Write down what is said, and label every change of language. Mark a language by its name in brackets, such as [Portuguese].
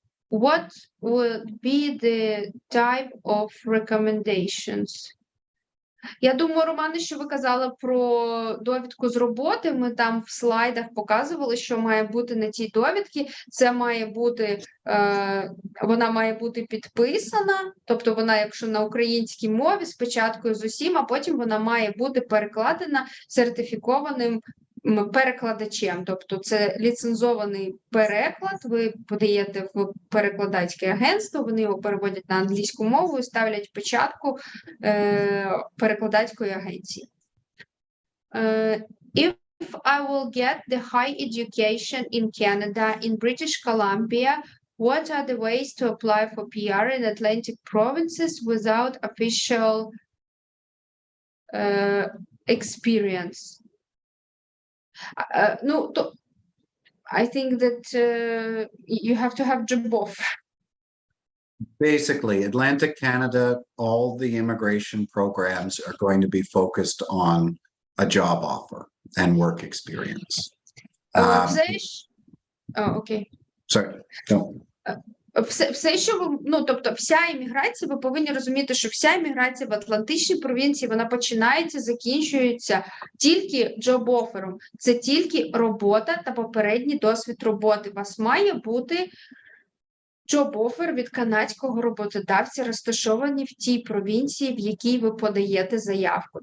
[English] What would be the type of recommendations? [Ukrainian] Я думаю, Романе, що ви казали про довідку з роботи. Ми там в слайдах показували, що має бути на тій довідці. Це має бути, вона має бути підписана, тобто вона, якщо на українській мові, спочатку з усім, а потім вона має бути перекладена сертифікованим перекладачем, тобто це ліцензований переклад, ви подаєте в перекладацьке агентство, вони його переводять на англійську мову і ставлять печатку перекладацької агенції. [English] If I will get the high education in Canada, in British Columbia, what are the ways to apply for PR in Atlantic provinces without official experience? No, I think that you have to have job offer. Basically, Atlantic Canada, all the immigration programs are going to be focused on a job offer and work experience. [Ukrainian] Окей. [English] Sorry, no. [Ukrainian] Все, що ви, ну, тобто вся імміграція, ви повинні розуміти, що вся імміграція в Атлантичній провінції, вона починається, закінчується тільки джоб-офером. Це тільки робота та попередній досвід роботи. У вас має бути джоб-офер від канадського роботодавця, розташований в тій провінції, в якій ви подаєте заявку.